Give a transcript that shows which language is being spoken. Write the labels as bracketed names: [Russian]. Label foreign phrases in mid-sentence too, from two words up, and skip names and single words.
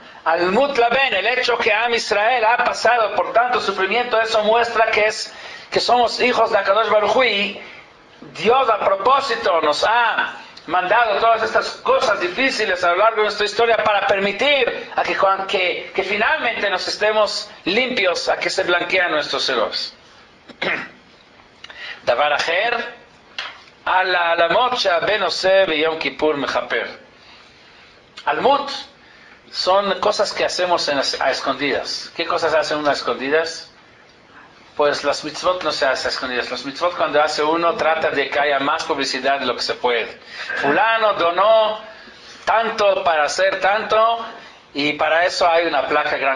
[Hebrew] על מות לבן, [Spanish] el hecho que Am Israel ha pasado por tanto sufrimiento, eso muestra que somos hijos de [Hebrew] הקדוש ברוך הוא, [Spanish] y Dios a propósito nos ha mandado todas estas cosas difíciles a lo largo de nuestra historia para permitir a que finalmente nos estemos limpios, a que se blanquean nuestros errores. [Hebrew] דבר אחר, עלמות שאדם עושה ביום כיפור מכפר. [Spanish] Almut son cosas que hacemos a escondidas. ¿Qué cosas hacen uno a escondidas? Pues las mitzvot no se hacen a escondidas. Las mitzvot, cuando hace uno, trata de que haya más publicidad de lo que se puede. Fulano donó tanto para hacer tanto, y para eso hay una placa grande.